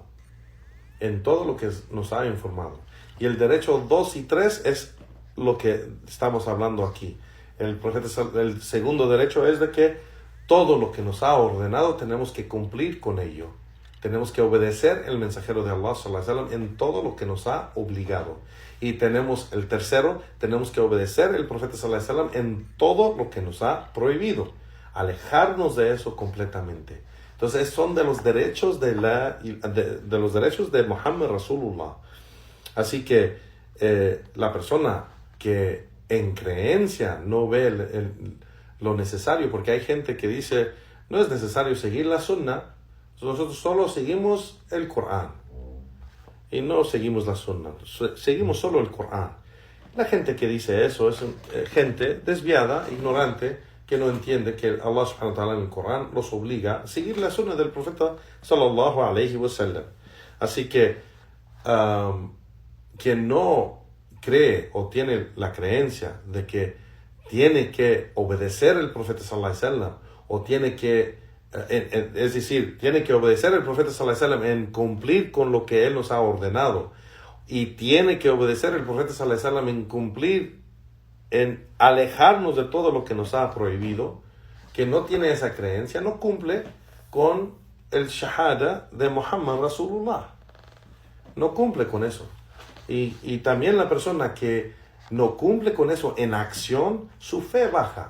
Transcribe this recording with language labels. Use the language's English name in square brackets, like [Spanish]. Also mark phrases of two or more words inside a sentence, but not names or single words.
[Spanish] En todo lo que nos ha informado. Y el derecho 2 y 3 es lo que estamos hablando aquí. El segundo derecho es de que todo lo que nos ha ordenado tenemos que cumplir con ello. Tenemos que obedecer el mensajero de Allah [Arabic] sallallahu alaihi wasallam [Spanish] en todo lo que nos ha obligado. Y tenemos el tercero, tenemos que obedecer el profeta [Arabic] sallallahu alaihi wasallam [Spanish] en todo lo que nos ha prohibido. Alejarnos de eso completamente. Entonces son de los derechos de los derechos de Muhammad Rasulullah. Así que la persona que en creencia no ve lo necesario, porque hay gente que dice no es necesario seguir la sunnah, nosotros solo seguimos el Corán y no seguimos la sunnah, seguimos solo el Corán. La gente que dice eso es gente desviada, ignorante, que no entiende que Allah [Arabic] subhanahu wa ta'ala [Spanish] en el Corán los obliga a seguir la sunnah del profeta [Arabic] sallallahu alayhi wa sallam. [Spanish] Así que quien no cree o tiene la creencia de que tiene que obedecer el profeta [Arabic] sallallahu alayhi wa sallam, [Spanish] o tiene que es decir, tiene que obedecer el profeta [Arabic] sallallahu alayhi wa sallam [Spanish] en cumplir con lo que él nos ha ordenado, y tiene que obedecer el profeta [Arabic] sallallahu alayhi wa sallam [Spanish] en cumplir, en alejarnos de todo lo que nos ha prohibido, que no tiene esa creencia, no cumple con el shahada de Muhammad Rasulullah, no cumple con eso. Y también la persona que no cumple con eso en acción, su fe baja.